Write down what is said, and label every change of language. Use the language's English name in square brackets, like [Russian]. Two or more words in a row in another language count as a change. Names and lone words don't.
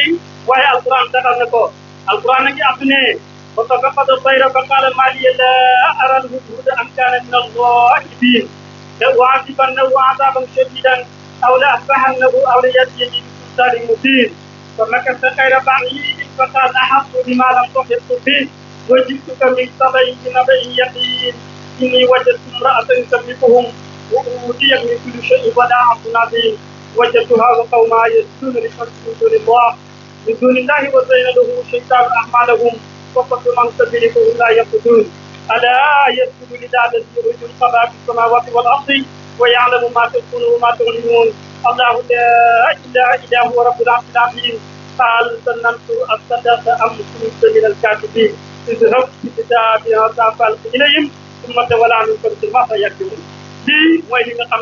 [Wolof] waaye alquran taxal na ko alquran a ngi abdu ne [Arabic] فتفقد الطير فقال ما لي لا أرى الهدهد أم كان من الغائبين لأعذبنه عذابا شديدا أو لأذبحنه أو ليأتيني بسلطان مبين فمكث غير بعيد فقال أحطت بما لم تحط به وجئتك من سبإ بنبإ يقين إني وجدت امرأة تملكهم وأوتيت من كل شيء ولها عرش عظيم وجدتها وقومها يسجدون لشمس من دون الله وزين له الشيطان أعمالهم [Wolof] boppam bi man sabili ko [Arabic] لا يقدون ألا يسجدوا لله الذي يخرج الخبء في السماوات والأرض ويعلم ما تخفون وما تعلنون الله لا إله إلا هو رب العرش العظيم هل ظننتم أن صدق أم كنتم من الكاذبين اذهب بكتابي هذا فألقه إليهم ثم تول عنهم فانظر ماذا يرجعون [Wolof] lii mooy li nga xam